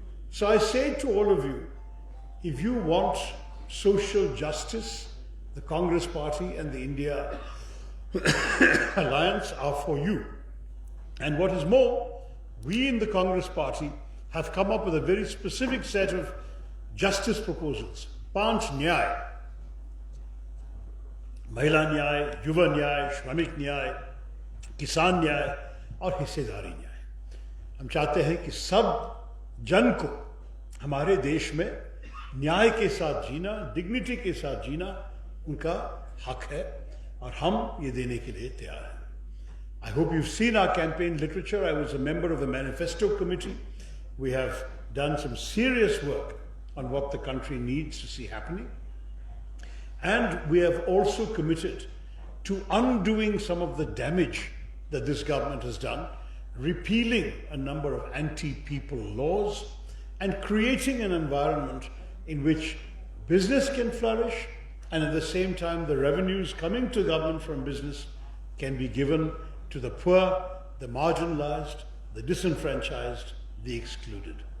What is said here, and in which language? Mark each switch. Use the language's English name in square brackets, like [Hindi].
[English] So I say to all of you, if you want social justice, the Congress Party and the India Alliance are for you. And what is more, we in the Congress Party have come up with a very specific set of justice proposals. [Hindi] 5 न्याय, महिला न्याय, युवा न्याय, श्रमिक न्याय, किसान न्याय और हिस्सेदारी न्याय. हम चाहते हैं कि सब जन को हमारे देश में न्याय के साथ जीना, डिग्निटी के साथ जीना उनका हक है और हम ये देने के लिए तैयार हैं. [English] I hope you've seen our campaign literature. I was a member of the manifesto committee. We have done some serious work on what the country needs to see happening. And we have also committed to undoing some of the damage that this government has done, repealing a number of anti-people laws and creating an environment in which business can flourish and at the same time the revenues coming to government from business can be given to the poor, the marginalized, the disenfranchised, the excluded.